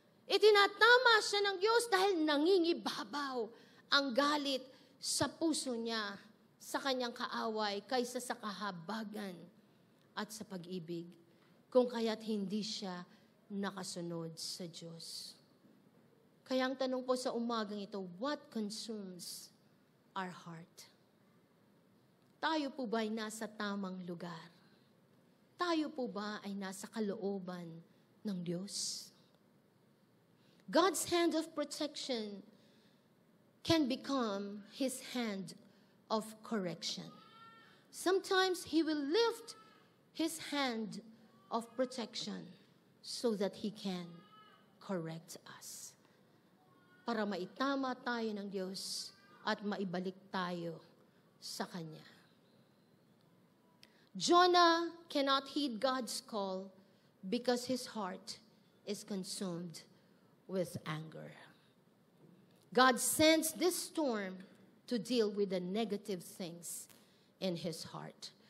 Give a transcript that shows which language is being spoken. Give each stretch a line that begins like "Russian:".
Filipino: Itinatama siya ng Diyos dahil nangingibabaw ang galit sa puso niya sa kanyang kaaway kaysa sa kahabagan at sa pag-ibig, kung kaya't hindi siya nakasunod sa Diyos. Kaya ang tanong po sa umagang ito,
English: what consumes our heart?
Filipino: Tayo po ba ay nasa tamang lugar? Tayo po ba ay nasa kalooban ng Diyos?
English: God's hand of protection can become His hand of correction. Sometimes He will lift His hand of protection so that He can correct us.
Filipino: Para maitama tayo ng Diyos at maibalik tayo sa Kanya.
English: Jonah cannot heed God's call because his heart is consumed with anger. God sends this storm to deal with the negative things in his heart.